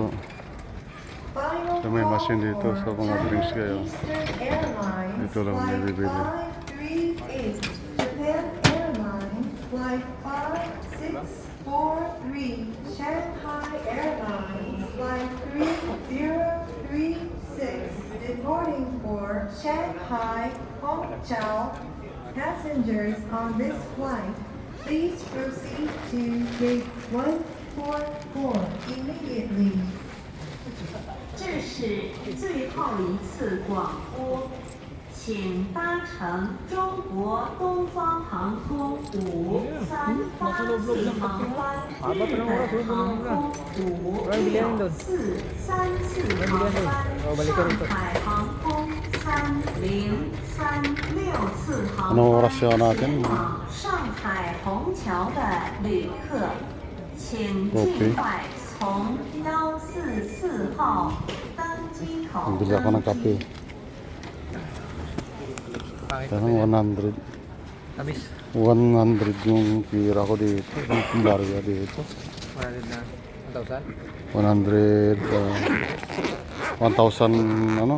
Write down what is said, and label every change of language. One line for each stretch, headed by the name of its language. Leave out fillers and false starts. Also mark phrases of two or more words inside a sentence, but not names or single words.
Filipino: So may machine dito sa mga drinks kayo. Dito lang may bibili.
English: Japan Airlines Flight 5643, Shanghai Airlines Flight 3036, departing for Shanghai, Hongqiao. Passengers on this flight, please proceed to gate 144 immediately.
Chinese: 这是最后一次广播，请搭乘中国东方航空538航班、日本航空56434航班、上海航空3036次航
Filipino: Anong
Chinese: 班
Filipino: oras yun natin?
Chinese: 前往上海虹桥的旅客，请尽快从144号登机口
Filipino: Bili ako ng kape. Tanong 100. Tamis. 100 yung pira ko dito. Yung barya dito. 100 na. 1,000? 100. 1,000 ano?